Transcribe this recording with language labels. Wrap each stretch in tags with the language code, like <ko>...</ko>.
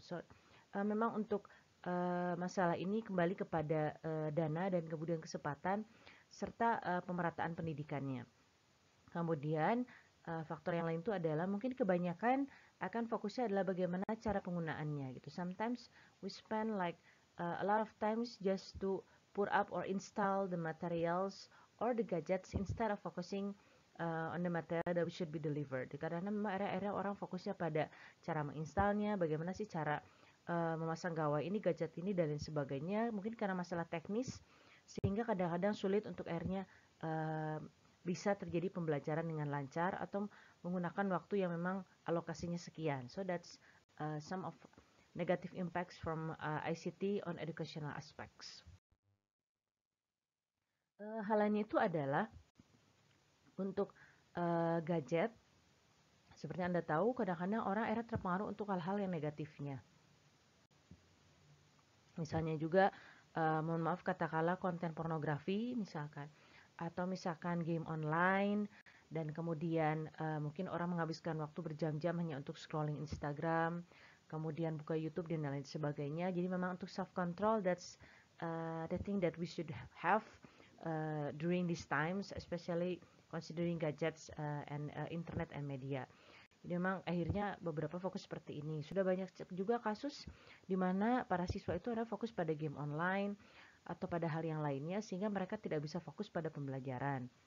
<id>So memang untuk masalah ini kembali kepada dana dan kemudian kesempatan serta pemerataan pendidikannya. Kemudian faktor yang lain itu adalah mungkin kebanyakan akan fokusnya adalah bagaimana cara penggunaannya gitu.</id> <en>Sometimes we spend like a lot of times just to put up or install the materials or the gadgets instead of focusing on the material that should be delivered.</en> <id>Karena memang area-area orang fokusnya pada cara menginstalnya, bagaimana sih cara memasang gawai ini, gadget ini dan lain sebagainya. Mungkin karena masalah teknis sehingga kadang-kadang sulit untuk akhirnya bisa terjadi pembelajaran dengan lancar atau menggunakan waktu yang memang alokasinya sekian.</id> <en>So that's some of negative impacts from ICT on educational aspects.</en> <id>Hal lainnya itu adalah untuk gadget. Seperti Anda tahu, kadang-kadang orang akhirnya terpengaruh untuk hal-hal yang negatifnya. Misalnya juga, mohon maaf katakanlah konten pornografi misalkan, atau misalkan game online, dan kemudian mungkin orang menghabiskan waktu berjam-jam hanya untuk scrolling Instagram, kemudian buka YouTube dan lain sebagainya. Jadi memang untuk</id> <en>self control, that's the thing that we should have during these times, especially considering gadgets and internet and media.</en> <id>Jadi memang akhirnya beberapa fokus seperti ini. Sudah banyak juga kasus di mana para siswa itu ada fokus pada game online atau pada hal yang lainnya sehingga mereka tidak bisa fokus pada pembelajaran.</id>